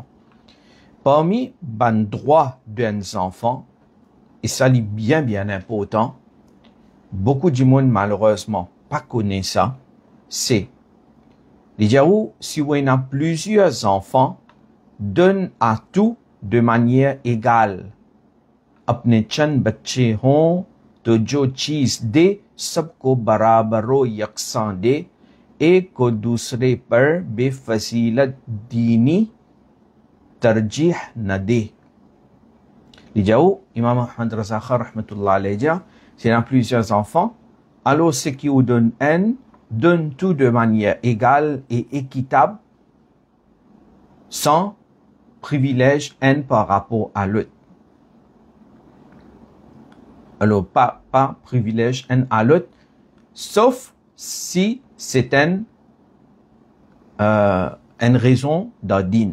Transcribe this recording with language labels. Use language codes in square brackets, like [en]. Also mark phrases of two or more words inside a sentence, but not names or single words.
[fr] Parmi les droits d'un enfant, et ça est bien important, beaucoup de monde malheureusement pas connaît ça, c'est si on a plusieurs enfants, donne à tout de manière égale. [ur] اپنے چند بچے ہوں تو جو چیز دے سب کو برابر و یکساں دے، ایک کو دوسرے پر بے فضیلت دینی ترجیح نہ دے. [fr] Imam Ahmad Raza Khan [ar] رحمة الله عليه, [fr] s'il y a plusieurs enfants, alors ce qui vous donne un, donne tout de manière égale et équitable, sans privilège un par rapport à l'autre. Alors, pas privilège un à l'autre, sauf si c'est une raison d'adine.